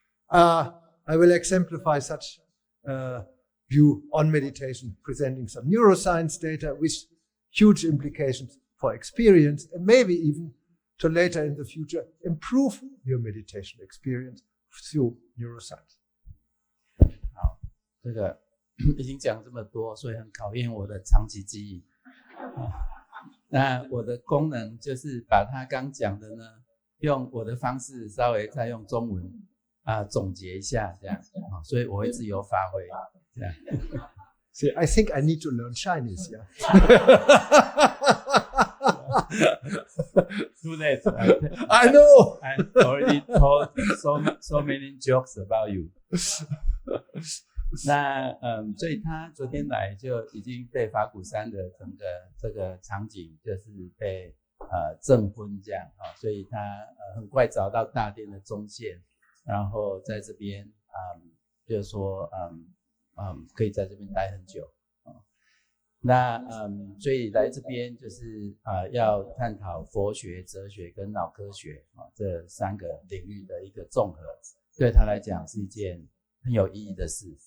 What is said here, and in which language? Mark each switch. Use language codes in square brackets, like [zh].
[en] I will exemplify such view on meditation, presenting some neuroscience data with huge implications for experience, and maybe even to later in the future improve your meditation experience through neuroscience. [zh] 好，这个已经讲这么多，所以很考验我的长期记忆。那我的功能就是把他刚讲的呢，用我的方式稍微再用中文总结一下，这样，所以我会自由发挥，这样。 [en] See, I think I need to learn Chinese, yeah. Too late. I know. I already told so many jokes about you. [zh] 那所以他昨天来就已经被法鼓山的整个这个场景就是被证婚这样所以他很快找到大殿的中线，然后在这边就是说可以在这边待很久那所以来这边就是要探讨佛学、哲学跟脑科学这3个领域的一个综合，对他来讲是一件很有意义的事。